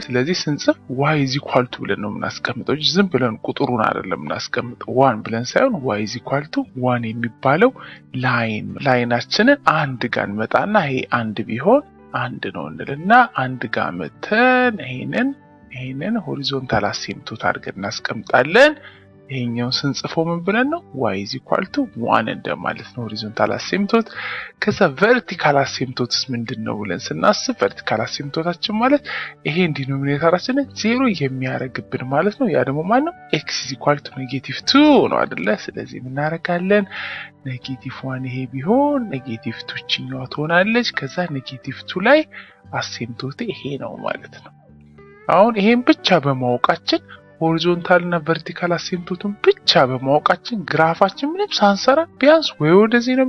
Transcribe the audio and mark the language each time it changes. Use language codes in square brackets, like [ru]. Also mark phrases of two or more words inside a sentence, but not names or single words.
[am] ስለዚህ ስንጽፍ [en] y is equal to [am] ብለን ነው የምናስቀምጠው እንጂ ዝም ብለን ቁጥሩን አይደለም የምናስቀምጠው። 1 ብለን ሳይሆን [en] y is equal to [am] 1 የሚባለው ላይናችንን 1 ጋር እንመጣና ይሄ 1 ቢሆን 1 ነው እንልና 1 ጋር መተን ይሄንን [en] horizontal asymptote [am] አድርገን እናስቀምጣለን። ይሄኛው ስንጽፈው ምን ብለን ነው? [en] y is equal to [am] 1 እንደማለት ነው [en] horizontal asymptote። [am] ከዛ [en] vertical asymptotes [am] ምንድነው ብለን ስናስብ ቨርቲካል አሲምቶታችን ማለት ይሄ ዲኖሚኔተራችንን 0 የሚያደርግብን ማለት ነው። ያ ደግሞ ማን ነው? [en] x is equal to -2 [am] ነው አይደለ? ስለዚህ ምን እናደርጋለን? -1 ይሄ ቢሆን -2 ችኛዋ ትሆናለች። ከዛ -2 ላይ አሲምቶት ይሄ ነው ማለት ነው። አሁን ይሄን ብቻ በማወቃችን ሆሪዞንታል እና ቨርቲካል አሲምቶቱን ብቻ በማወቃችን ግራፋችን ምንም ሳንሰራ ቢያንስ ወይ ወደዚህ ነው